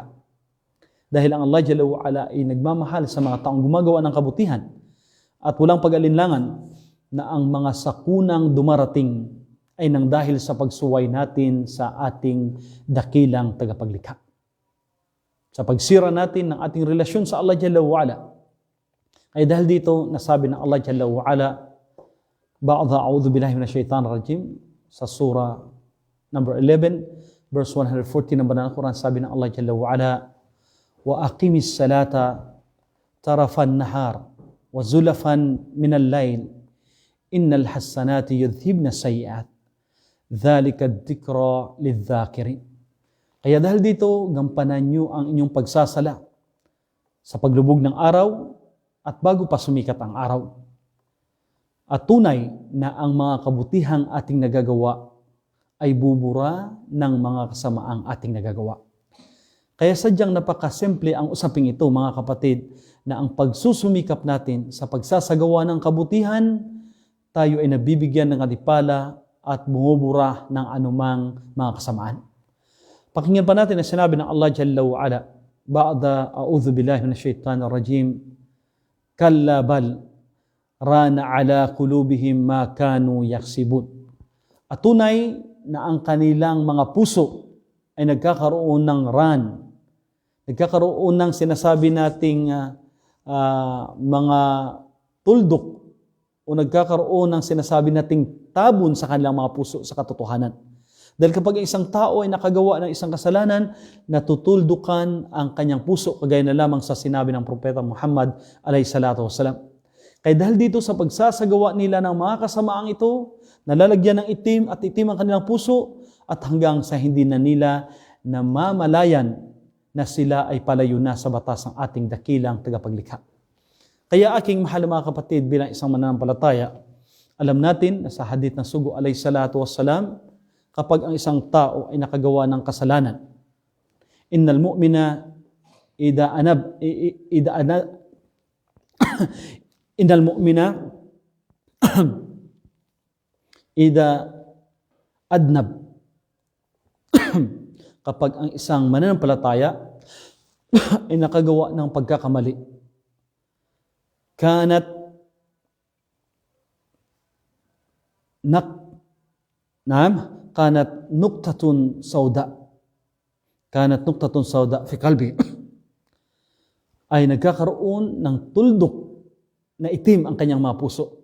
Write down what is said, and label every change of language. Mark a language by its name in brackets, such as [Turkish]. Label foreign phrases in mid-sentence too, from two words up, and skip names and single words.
[Filipino] Dahil ang Allah [Arabic] جل وعلا [Filipino] ay nagmamahal sa mga taong gumagawa ng kabutihan at walang pag-alinlangan na ang mga sakunang dumarating ay nang dahil sa pagsuway natin sa ating dakilang tagapaglikha. Sa pagsira natin ng ating relasyon sa Allah [Arabic] جل وعلا. [Filipino] Ay dahil dito, nasabi ng Allah [Arabic] جل وعلا بعد أعوذ بالله من الشيطان الرجيم, [Filipino] sa surah number 11, verse 140 ng Banal Quran, sabi ng Allah [Arabic] جل وعلا وأقم الصلاة طرفي النهار وزلفا من الليل إن الحسنات يذهبن السيئات ذلك ذكرى للذاكرين. [Filipino] Kaya dahil dito, gampanan nyo ang inyong pagsasala sa paglubog ng araw at bago pa sumikat ang araw. At tunay na ang mga kabutihang ating nagagawa ay bubura ng mga kasamaang ating nagagawa. Kaya sadyang napakasimple ang usaping ito, mga kapatid, na ang pagsusumikap natin sa pagsasagawa ng kabutihan, tayo ay nabibigyan ng adipala at bumubura ng anumang mga kasamaan. Pakinggan pa natin ang sinabi ng Allah [Arabic] جل وعلا بعد أعوذ بالله من الشيطان الرجيم كلا بل ران على قلوبهم ما كانوا يكسبون. [Filipino] At tunay na ang kanilang mga puso ay nagkakaroon ng nagkakaroon ng sinasabi nating mga tuldok o nagkakaroon ng sinasabi nating tabon sa kanilang mga puso sa katotohanan. Dahil kapag isang tao ay nakagawa ng isang kasalanan, natutuldukan ang kanyang puso, kagaya na lamang sa sinabi ng Propeta Muhammad [Arabic] عليه الصلاة والسلام. [Filipino] Kaya dahil dito sa pagsasagawa nila ng mga kasamaang ito, nalalagyan ng itim at itim ang kanilang puso, at hanggang sa hindi na nila namamalayan na sila ay palayo na sa batas ng ating dakilang tagapaglikha. Kaya aking mahal na mga kapatid, bilang isang mananampalataya, alam natin na sa hadith ng Sugo [Arabic] عليه الصلاة والسلام, [Filipino] kapag ang isang tao ay nakagawa ng kasalanan, [Arabic] إن المؤمن إن المؤمن إذا أذنب. [Filipino] Kapag ang isang mananampalataya ay nakagawa ng pagkakamali, [Arabic] كانت نكتة سوداء في قلبي, [Filipino] ay nagkakaroon ng tuldok na itim ang kanyang mga puso.